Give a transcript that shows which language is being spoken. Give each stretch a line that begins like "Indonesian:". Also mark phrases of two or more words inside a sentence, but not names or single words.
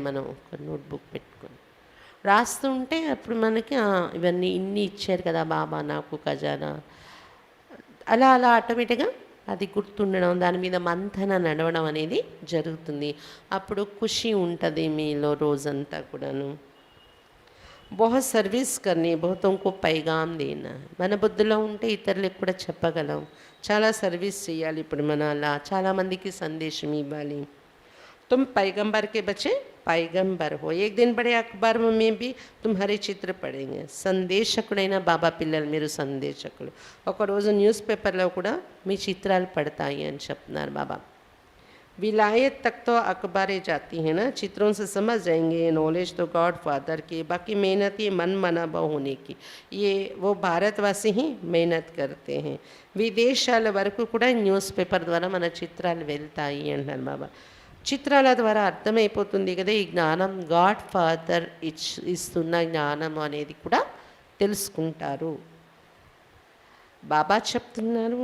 Telugu: మనం ఒక నోట్బుక్ పెట్టుకొని రాస్తూ ఉంటే అప్పుడు మనకి ఇవన్నీ ఇన్ని ఇచ్చారు కదా బాబా నాకు ఖజానా, అలా ఆటోమేటిక్గా అది గుర్తుండడం, దాని మీద మంథన నడవడం అనేది జరుగుతుంది. అప్పుడు ఖుషి ఉంటుంది మీలో రోజంతా కూడాను.
Hindi: बहुत सर्विस करनी, बहुतों को पैगाम देना.
Telugu: మన బుద్ధిలో ఉంటే ఇతరులకు కూడా చెప్పగలం. చాలా సర్వీస్ చేయాలి. ఇప్పుడు మన అలా చాలామందికి సందేశం ఇవ్వాలి.
Hindi: तुम पैगंबर के बच्चे पैगंबर हो. एक दिन बड़े अखबार में भी तुम्हारे चित्र पड़ेंगे.
Telugu: సందేశకుడైన బాబా పిల్లలు మీరు సందేశకులు. ఒకరోజు న్యూస్ పేపర్లో కూడా మీ చిత్రాలు పడతాయి అని చెప్తున్నారు బాబా.
Hindi: विलायत तक तो अखबारें जाती हैं ना, चित्रों से समझ जाएंगे. नॉलेज तो
English: God Father
Hindi: की, बाकी मेहनत ये मन मनाबा होने की. ये वो भारतवासी ही मेहनत करते हैं.
Telugu: విదేశాల వరకు కూడా న్యూస్ పేపర్ ద్వారా మన చిత్రాలు వెళ్తాయి అంటున్నారు బాబా. చిత్రాల ద్వారా అర్థమైపోతుంది కదా ఈ జ్ఞానం
English: God Father
Telugu: ఇస్తున్న జ్ఞానం అనేది కూడా తెలుసుకుంటారు. బాబా చెప్తున్నారు.